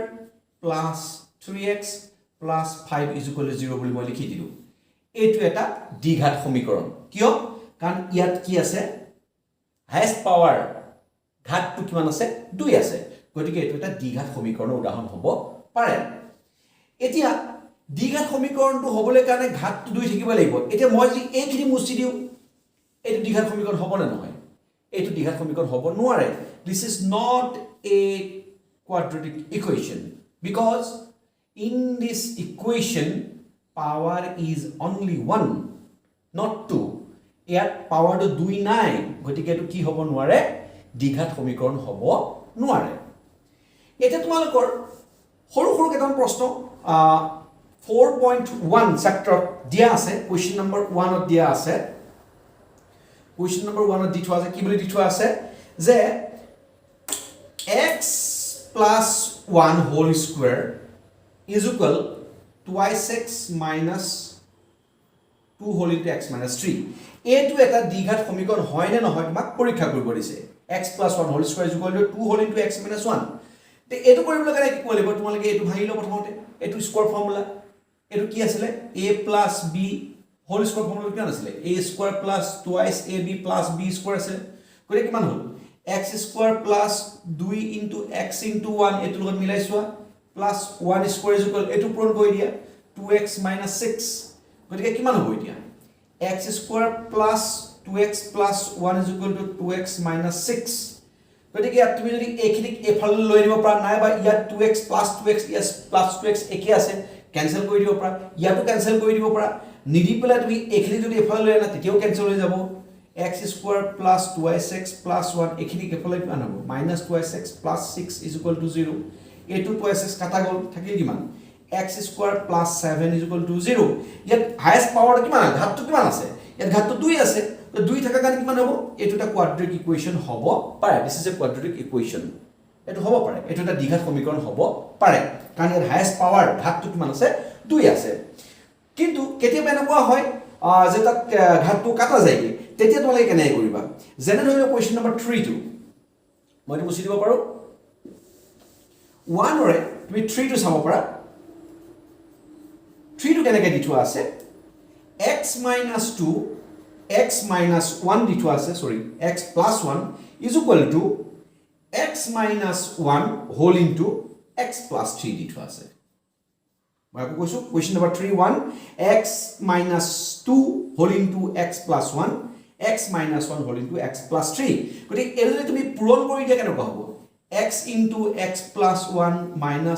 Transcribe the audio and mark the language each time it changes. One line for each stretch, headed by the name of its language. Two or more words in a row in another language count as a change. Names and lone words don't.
Assamese: 3x 5 0 বুলি মই লিখি দিলো এইটো এটা দ্বিঘাত সমীকৰণ কিয় কাৰণ ইয়াত কি আছে
English: highest power
Assamese: ঘাতটো কিমান আছে 2 আছে গতিকে এটো এটা দ্বিঘাত সমীকৰণৰ উদাহৰণ হ'ব পাৰে এতিয়া দ্বিঘাত সমীকৰণটো হ'বলৈ কাৰণে ঘাতটো 2 থাকিব লাগিব এতিয়া মই যদি এইখিনি মুছি দিও এটো দ্বিঘাত সমীকৰণ হ'ব নে নহয় এটো দ্বিঘাত সমীকৰণ হ'ব নোৱাৰে
English: this is not a quadratic equation because in this equation power is only 1 not 2
Assamese: ইয়াত পাৱাৰটো 2 নাই গতিকে এটো কি হ'ব নোৱাৰে দ্বিঘাত সমীকৰণ হ'ব নোৱাৰে এটা তোমালোকৰ সৰু কেইটামান প্ৰশ্ন 4.1 চেপ্টাৰ দিয়া আছে
English: question number
Assamese: 1 ত দিয়া আছে
English: question number
Assamese: 1 ত দি থোৱা আছে কি বুলি দি থোৱা আছে যে x + 1
English: whole square is equal twice x minus 2 whole into x minus 3
Assamese: এইটো এটা দ্বিঘাত সমীকৰণ হয় নে নহয় তোমাক পৰীক্ষা কৰিব দিছে
English: x + 1 whole square is equal to 2 whole into x minus 1
Assamese: তে এইটো কৰিবলৈ কাৰণে কি কৰিব লাগিব তোমালোকে এইটো ভাঙি লও প্ৰথমতে এইটো
English: square formula
Assamese: এইটো কি আছিল
English: a + b whole square formula
Assamese: কি আছিল
English: a square plus twice ab plus b square
Assamese: আছে গতিকে কিমান হ'ল
English: x square plus 2 into x into 1
Assamese: এইটো লগত মিলাই চোৱা
English: plus 1 square is equal
Assamese: এটো পূৰণ কৰি দিয়া
English: 2x minus 6
Assamese: গতিকে কিমান হ'ব এতিয়া
English: x square plus 2x plus 1 is equal to 2x minus 6
Assamese: গতিকে ইয়াত তুমি যদি এইখিনিক এফালে লৈ নিব পাৰা নাই বা ইয়াত
English: 2x plus 2x yes plus 2x
Assamese: একে আছে ক্যান্সেল কৰি দিব পাৰা ইয়াতো ক্যান্সেল কৰি দিব পাৰা নিদি পেলা তুমি এইখিনি যদি এফালে লৈ আনা তেতিয়াও ক্যান্সেল হৈ যাব
English: x square plus 2x plus 1
Assamese: এইখিনি এফালে কিমান হ'ব
English: minus 2x plus 6 is equal to 0
Assamese: a2 2x কাটা গল থাকিল কিমান
English: x square plus 7 is equal to 0
Assamese: ইয়াত
English: highest power
Assamese: কিমান ঘাতটো কিমান আছে ইয়াত ঘাতটো 2 আছে তো 2 থাকা কাৰণে কিমান হ'ব এইটো এটা
English: quadratic equation
Assamese: হ'ব পাৰে
English: this is a quadratic equation
Assamese: এটো হ'ব পাৰে এটো এটা দ্বিঘাত সমীকৰণ হ'ব পাৰে কাৰণ ইয়াৰ
English: highest power
Assamese: ঘাতটো কিমান আছে 2 আছে কিন্তু কেতিয়াবা এনেকুৱা হয় যে তাত ঘাতটো কাটা যায় তেতিয়া তোমালোকে কেনে কৰিবা যেনে ধৰি লও
English: question number
Assamese: 3 টো মই মুছি দিব পাৰো 1 ৰে তুমি 3 টো চাব পাৰা 3 টো কেনেকৈ দি থোৱা আছে
English: x minus 2 x minus 1
Assamese: দি থোৱা আছে সৰি
English: x plus 1 is equal to x minus 1 whole into x plus 3
Assamese: দি থোৱা আছে মই কো কৈছো question
English: number 3 1 x minus 2 whole into x plus 1 x minus 1 whole into x plus 3
Assamese: গতি এলে তুমি পূৰণ কৰি দিয়া কেনে হ'ব
English: x into x plus 1 minus